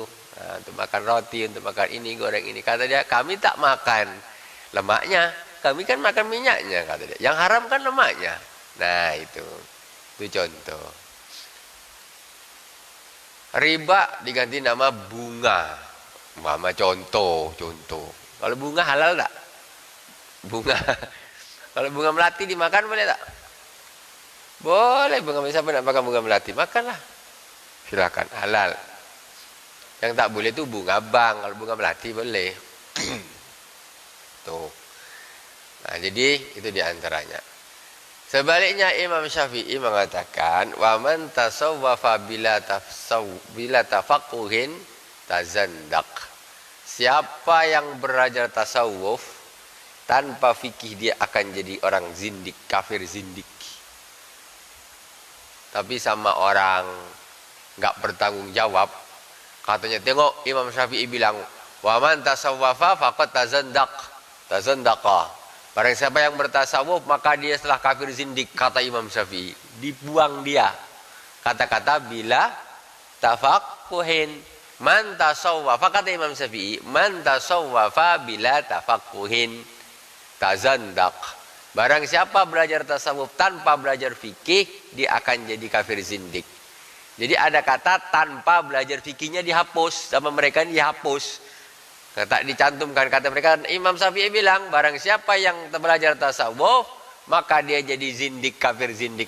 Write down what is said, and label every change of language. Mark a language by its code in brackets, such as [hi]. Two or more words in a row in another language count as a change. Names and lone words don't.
[ms] Nah, untuk makan roti, untuk makan ini, goreng ini. Kata dia, kami tak makan lemaknya, kami kan makan minyaknya, kata dia. Yang haram kan lemaknya. Nah itu contoh. Riba diganti nama bunga. Mama contoh. Kalau bunga halal tak? Bunga. Kalau bunga melati dimakan boleh tak? Boleh. Bunga, siapa nak makan bunga melati? Makanlah. Silakan, halal. Yang tak boleh tu bunga bang. Kalau bunga melati boleh. Tuh. Nah, jadi itu diantaranya. Sebaliknya Imam Syafi'i mengatakan, [ar] ومن تصوف بلا تفقه تزندق. [ms] Siapa yang belajar tasawuf tanpa fikih dia akan jadi orang zindik, kafir zindik. Tapi sama orang enggak bertanggung jawab, katanya tengok Imam Syafi'i bilang, [ar] ومن تصوف فقد تزندق. [ms] Barang siapa yang bertasawuf maka dia telah kafir zindik, kata Imam Syafi'i. Dibuang dia kata-kata [ar] بلا تفقه. من تصوف, [ms] kata Imam Syafi'i, [ar] من تصوف بلا تفقه. tazandak. [ms] Barang siapa belajar tasawuf tanpa belajar fikih, dia akan jadi kafir zindik. Jadi ada kata tanpa belajar fikihnya dihapus, sama mereka ini dihapus. Kata dicantumkan kata mereka, Imam Syafi'i bilang, barang siapa yang belajar tasawuf, maka dia jadi zindik, kafir zindik.